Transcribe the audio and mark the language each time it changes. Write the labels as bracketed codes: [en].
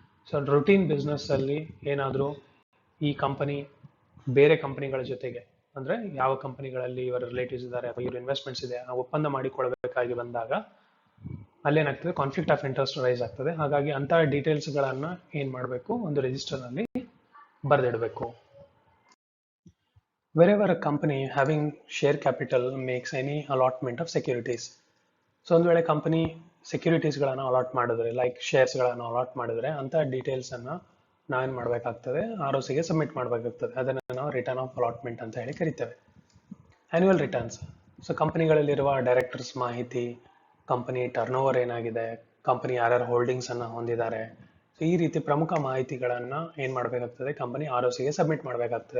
[kn] So routine business ಅಲ್ಲಿ ಏನಾದರೂ ಈ ಕಂಪನಿ ಬೇರೆ ಕಂಪನಿಗಳ ಜೊತೆಗೆ, ಅಂದ್ರೆ ಯಾವ ಕಂಪನಿಗಳಲ್ಲಿ ಇವರ ರಿಲೇಟಿವ್ಸ್ ಇದ್ದಾರೆ ಅಥವಾ ಇವ್ರ ಇನ್ವೆಸ್ಟ್ಮೆಂಟ್ಸ್ ಇದೆ, ಆ ಒಪ್ಪಂದ ಮಾಡಿಕೊಳ್ಬೇಕಾಗಿ ಬಂದಾಗ ಅಲ್ಲೇನಾಗ್ತದೆ, ಕಾನ್ಫ್ಲಿಕ್ಟ್ ಆಫ್ ಇಂಟ್ರೆಸ್ಟ್ ರೈಸ್ ಆಗ್ತದೆ. ಹಾಗಾಗಿ ಅಂತ ಡೀಟೇಲ್ಸ್ ಗಳನ್ನ ಏನ್ ಮಾಡಬೇಕು, ಒಂದು ರಿಜಿಸ್ಟರ್ ನಲ್ಲಿ ಬರೆದಿಡಬೇಕು. [en] Wherever a company having share capital makes any allotment of securities. [kn] So ಒಂದು ವೇಳೆ ಕಂಪನಿ ಸೆಕ್ಯೂರಿಟೀಸ್ ಗಳನ್ನ ಅಲಾಟ್ ಮಾಡಿದ್ರೆ, ಲೈಕ್ ಶೇರ್ಸ್ ಗಳನ್ನ ಅಲಾಟ್ ಮಾಡಿದ್ರೆ, ಅಂತ ಡೀಟೇಲ್ಸ್ ಅನ್ನ ನಾವೇನ್ ಮಾಡಬೇಕಾಗ್ತದೆ, ROC ಗೆ ಸಬ್ಮಿಟ್ ಮಾಡಬೇಕಾಗ್ತದೆ. ಅದನ್ನ ನಾವು ರಿಟರ್ನ್ ಆಫ್ ಅಲಾಟ್ಮೆಂಟ್ ಅಂತ ಹೇಳಿ ಕರಿತೇವೆ. Annual returns. ಸೊ ಕಂಪನಿಗಳಲ್ಲಿರುವ ಡೈರೆಕ್ಟರ್ಸ್ ಮಾಹಿತಿ, ಕಂಪನಿ ಟರ್ನ್ ಓವರ್ ಏನಾಗಿದೆ, ಕಂಪನಿ ಯಾರ್ಯಾರು ಹೋಲ್ಡಿಂಗ್ಸ್ ಅನ್ನ ಹೊಂದಿದ್ದಾರೆ, ಸೊ ಈ ರೀತಿ ಪ್ರಮುಖ ಮಾಹಿತಿಗಳನ್ನ ಏನ್ ಮಾಡಬೇಕಾಗ್ತದೆ, ಕಂಪನಿ ROC ಗೆ ಸಬ್ಮಿಟ್ ಮಾಡಬೇಕಾಗ್ತದೆ.